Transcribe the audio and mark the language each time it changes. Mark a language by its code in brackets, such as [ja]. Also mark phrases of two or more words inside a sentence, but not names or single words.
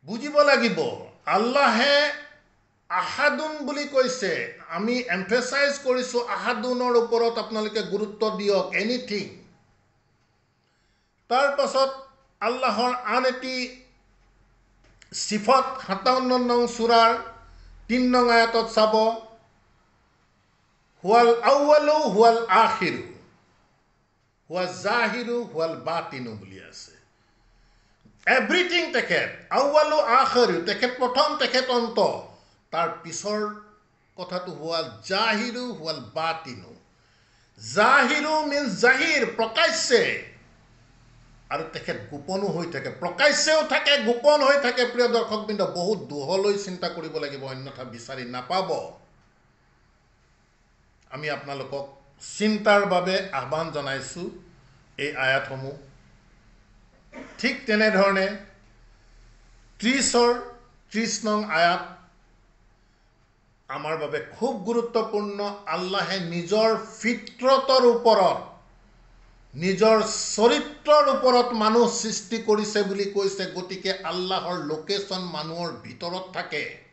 [as] বুজিব লাগিব আল্লাহে আহাদুন বুলি কৈছে আমি এমফেচাইজ কৰিছোঁ আহাদুনৰ ওপৰত আপোনালোকে গুৰুত্ব দিয়ক এনিথিং তাৰ পাছত আল্লাহৰ আন এটি সিফত 57 নং সূৰাৰ 3 নং আয়াতত চাব [ar] هو الأول هو الآخر هو الظاهر هو الباطن [as] বুলি আছে এভৰিথিং তেখেত [ar] أول آخر [as] তেখেত প্ৰথম তেখেত অন্ত তাৰ পিছৰ কথাটো [ar] هو الظاهر هو الباطن ظاهر [as] মিন্স জাহিৰ প্ৰকাশ্যে আৰু তেখেত গোপনো হৈ থাকে প্ৰকাশ্যেও থাকে গোপন হৈ থাকে প্ৰিয় দৰ্শকবৃন্দ বহুত দুহলৈ চিন্তা কৰিব লাগিব অন্যথা বিচাৰি নাপাব আমি আপোনালোকক চিন্তাৰ বাবে আহ্বান জনাইছোঁ এই আয়াতসমূহ ঠিক তেনেধৰণে 30 নং আয়াত আমাৰ বাবে খুব গুৰুত্বপূৰ্ণ আল্লাহে নিজৰ ফিতৰতৰ ওপৰত নিজৰ চৰিত্ৰৰ ওপৰত মানুহ সৃষ্টি কৰিছে বুলি কৈছে গতিকে আল্লাহৰ লোকেশন মানুহৰ ভিতৰত থাকে